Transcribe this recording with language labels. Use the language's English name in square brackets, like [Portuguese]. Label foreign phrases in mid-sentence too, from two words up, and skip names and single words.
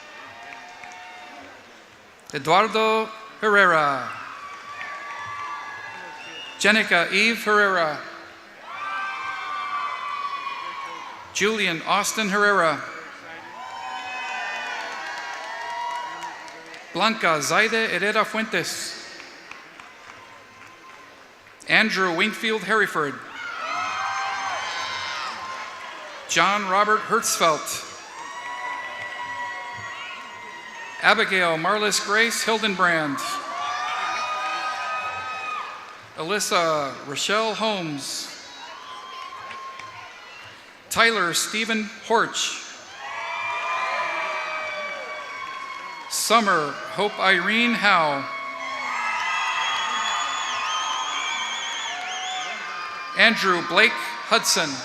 [English] Eduardo Herrera. Jenica Eve Herrera. Julian Austin Herrera. Blanca Zaide Herrera Fuentes. Andrew Wingfield Harryford. John Robert Hertzfeldt. Abigail Marlis Grace Hildenbrand. Alyssa Rochelle Holmes. Tyler Stephen Horch. Summer Hope Irene Howe. Andrew Blake Hudson.